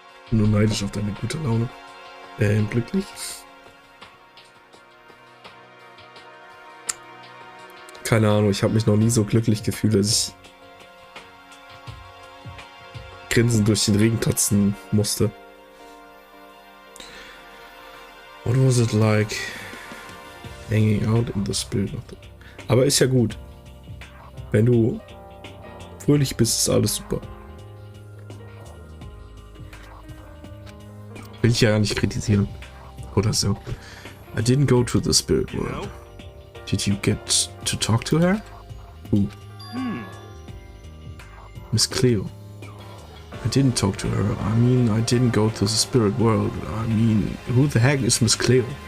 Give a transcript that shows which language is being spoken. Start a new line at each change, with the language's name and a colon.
German: bin nur neidisch auf deine gute Laune. Glücklich? Keine Ahnung, ich habe mich noch nie so glücklich gefühlt, dass ich grinsend durch den Regen tatzen musste.
English: What was it like hanging out in the spirit of the...
German: Aber ist ja gut. Wenn du fröhlich bist, ist alles super. Will ich ja gar nicht kritisieren. Oder so.
English: I didn't go to the spirit world. Did you get to talk to her? Who? Miss Cleo. I didn't talk to her. I mean, I didn't go to the spirit world. I mean, who the heck is Miss Cleo?